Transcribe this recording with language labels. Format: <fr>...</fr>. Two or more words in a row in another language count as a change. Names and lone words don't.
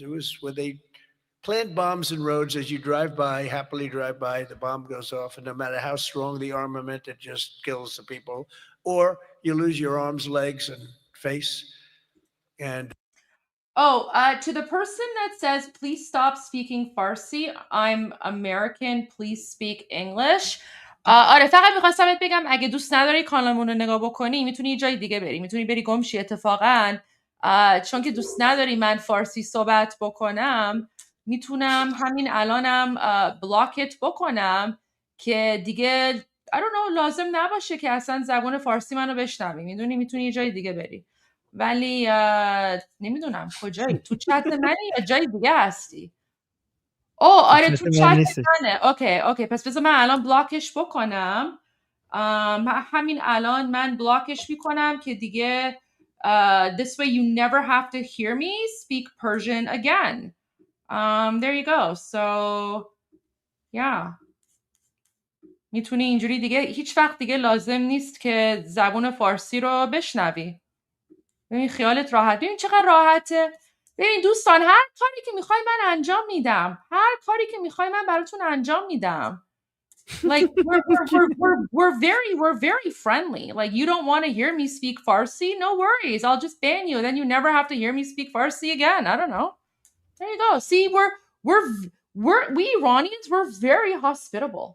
<en>It was where they plant bombs in roads as you drive by, happily drive by, the bomb goes off, and no matter how strong the armament, it just kills the people. Or you lose your arms, legs, and face. And To the person that says, please stop speaking Farsi, I'm American, please speak English.</en> <fa>آره فقط میخواستم بهت بگم اگه دوست نداری کانالمون رو نگاه بکنی میتونی یه جای دیگه بری، میتونی بری گمشی اتفاقا. چون که دوست نداری من فارسی صحبت بکنم میتونم همین الانم بلاکت بکنم که دیگه</fa> <en>I don't know</en> <fa>لازم نباشه که اصلا زبان فارسی منو بشنوی. میدونی میتونی یه جای دیگه بری. ولی نمیدونم کجایی، تو چت منی یا جای دیگه هستی؟ آره تو چت منه. اوکی پس بذار من الان بلاکش بکنم. همین الان من بلاکش میکنم که دیگه</fa> <en>this way you never have to hear me speak Persian again. There you go. So yeah.</en> <fa>میتونی اینجوری دیگه هیچ وقت دیگه لازم نیست که زبون فارسی رو بشنوی. ببین خیالت راحت. ببین چقدر راحته. ببین دوستان هر کاری که میخوای من انجام میدم. هر کاری که میخوای من براتون انجام میدم.</fa> <en>Like we're very friendly. Like you don't want to hear me speak Farsi? No worries. I'll just ban you. Then you never have to hear me speak Farsi again. I don't know. There you go. See, we Iranians, we're very hospitable.</en>